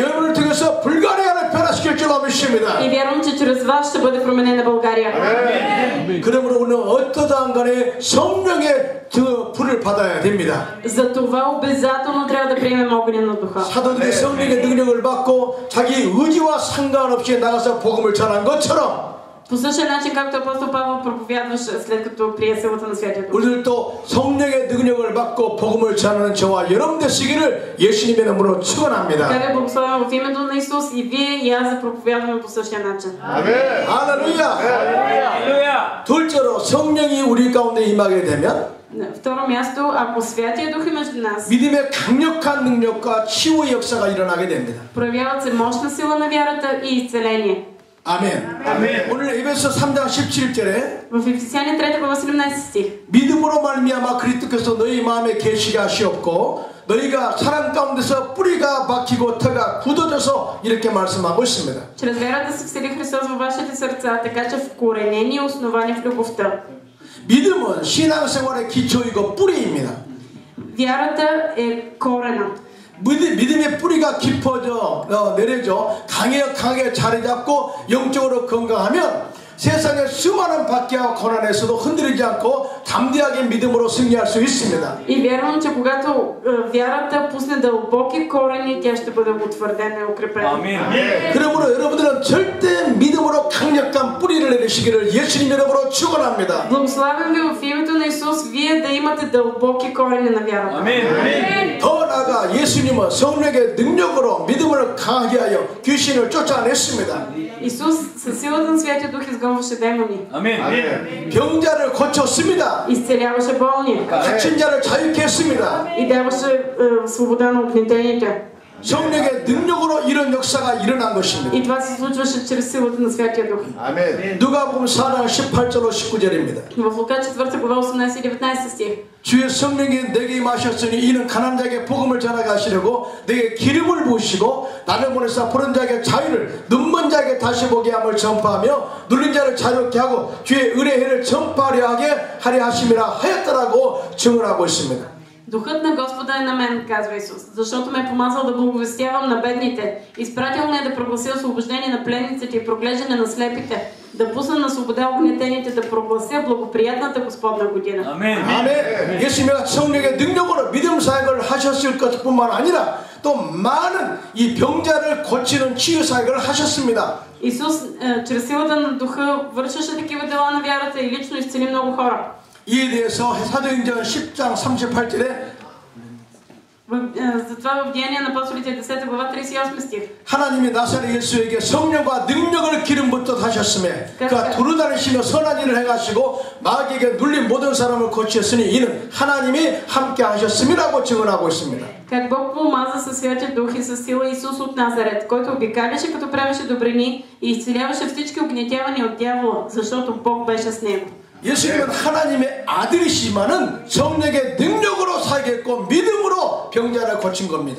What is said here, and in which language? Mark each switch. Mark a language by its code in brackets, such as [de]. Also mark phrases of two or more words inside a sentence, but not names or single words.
[ko] 여러분을 통해서 불가리아를 변화시킬 줄로 믿습니다. [bg] И вярвам, че чрез вас ще бъде променена България. [ko] 그러므로 우리는 어떠한 간에 성령의 불을 받아야 됩니다. [bg] За това обязателно трябва да приемем огъня на Духа. [ko] 사도들이 성령의 능력을 받고 자기 의지와 상관없이 나가서 복음을 전한 것처럼 [bg] По същия начин, както апостол Павел проповядваше след като прие силата на Святия Дух. [ko] 우리들도 성령의 능력을 받고 복음을 전하는 저와 여러분 되시기를 예수님의 이름으로 축원합니다. [bg] Така ви благословям в името на Исус и вие и аз да проповядваме по същия начин. [ko] 아멘. 할렐루야. 둘째로 성령이 우리 가운데 임하게 되면 [bg] На второ място, ако Святия Дух е между нас, [ko] 믿음의 강력한 능력과 치유의 역사가 일어나게 됩니다. [bg] проявяват се мощна сила на вярата и изцеление. [ko] 아멘. 오늘 에베소 3장 17절에 [bg] В Ефесяни 3 глава 17 стих. [ko] 믿음으로 말미암아 그리스도께서 너희 마음에 계시게 하시옵고 너희가 사랑 가운데서 뿌리가 박히고 터가 굳어져서 이렇게 말씀하고 있습니다. [bg] Чрез вярата се всели Христос във вашите сърца, така че вкоренени и основани в любовта. [ko] 믿음은 신앙생활의 기초이고 뿌리입니다. [bg] Вярата е корена. [ko] 믿음의 뿌리가 깊어져 내려져 강하게 자리 잡고 영적으로 건강하면 세상의 수많은 박해와 고난에서도 흔들리지 않고 담대하게 믿음으로 승리할 수 있습니다. [bg] И вярвам, че когато вярата пусне дълбоки корени, тя ще бъде утвърдена и укрепена. Амин. [ko] 그러므로 여러분들은 절대 믿음으로 강력한 뿌리를 내리시기를 예수님 이름으로 축원합니다. [bg] Благославям ви в името на Исус, вие да имате дълбоки корени на вярата. Амин. [ko] 더 나아가 예수님은 성령의 능력으로 믿음을 강하게 하여 귀신을 쫓아냈습니다. [bg] Исус със силата на Святия Дух изгонваше демони. Амин. [ko] 병자를 고쳤습니다. [bg] Изцеляваше болни. [ko] 갇힌 자를 자유케 했습니다. [bg] И даваше свобода на угнетените. [ko] 성령의 능력으로 이런 역사가 일어난 것입니다. [bg] И това се случваше чрез силата на Святия Дух. [ko] 누가복음 4장 18절로 19절입니다. [bg] В Лука 4 глава 18 и 19 стих. [ko] 주의 성령이 내게 임하셨으니 이는 가난한 자에게 복음을 전하게 하시려고 내게 기름을 부으시고 나를 보내사 부른 자에게 자유를 눈먼 자에게 다시 보게 함을 전파하며 눌린 자를 자유롭게 하고 주의 의의 해를 전파하려 하려 하심이라 하였더라고 증언하고 있습니다. [bg] Духът на Господа е на мен, казва Исус, защото ме е помазал да благовестявам на бедните, изпратил ме да проглася освобождение на пленниците и проглеждане на слепите, да пусна на свобода угнетените, да проглася благоприятната Господна година. [ko] 아멘. 아멘. 예수님이 성령의 능력으로 믿음 사역을 하셨을 것뿐만 아니라 또 많은 이 병자를 고치는 치유 사역을 하셨습니다. [bg] Исус чрез силата на Духа вършеше такива дела на вярата и лично изцели много хора. [ko] 이에 대해서 사도행전 10장 38절에 [bg] затова в Деяния на апостолите 10 глава 38 стих. [ko] 하나님이 나사렛 예수에게 성령과 능력을 기름 붓듯 하셨음에 그가 두루다니시며 선한 일을 행하시고 마귀에게 눌린 모든 사람을 고치셨으니 이는 하나님이 함께 하셨음이라고 증언하고 있습니다. [bg] Как Бог помаза със Святия Дух и със сила Исус от Назарет, който обикаляше като правеше добрини и изцеляваше всички угнетявани от дявола, защото Бог беше с него. [ko] 예수님은 하나님의 아들이시지만은 성령의 능력으로 사역했고 믿음으로 병자를 고친 겁니다.